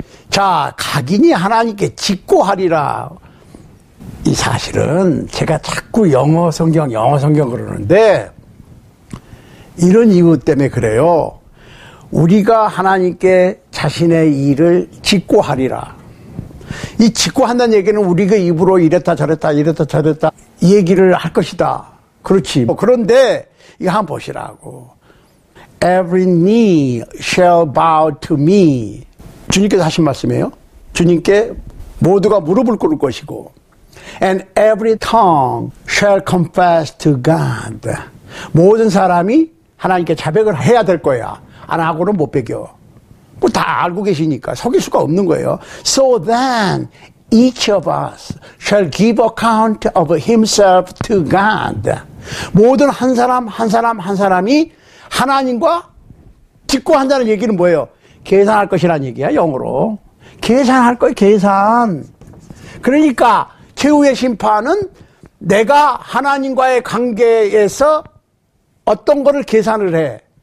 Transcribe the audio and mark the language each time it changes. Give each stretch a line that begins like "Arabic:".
Korean: 자, 각인이 하나님께 직고하리라. 이 사실은 제가 자꾸 영어 성경 그러는데 이런 이유 때문에 그래요. 우리가 하나님께 자신의 일을 직고하리라. 이 직고한다는 얘기는 우리가 입으로 이랬다 저랬다 이 얘기를 할 것이다. 그렇지. 그런데 이거 한번 보시라고.
English: Every knee shall bow to me.
Korean: 주님께서 하신 말씀이에요. 주님께 모두가 무릎을 꿇을 것이고,
English: and every tongue shall confess to God.
Korean: 모든 사람이 하나님께 자백을 해야 될 거야. 안 하고는 못 배겨. 뭐 다 알고 계시니까 속일 수가 없는 거예요.
English: So then each of us shall give account of himself to God.
Korean: 모든 한 사람이 하나님과 직고한다는 얘기는 뭐예요? 계산할 것이라는 얘기야, 영어로. 계산할 거예요, 계산. 그러니까 최후의 심판은 내가 하나님과의 관계에서 어떤 거를 계산을 해.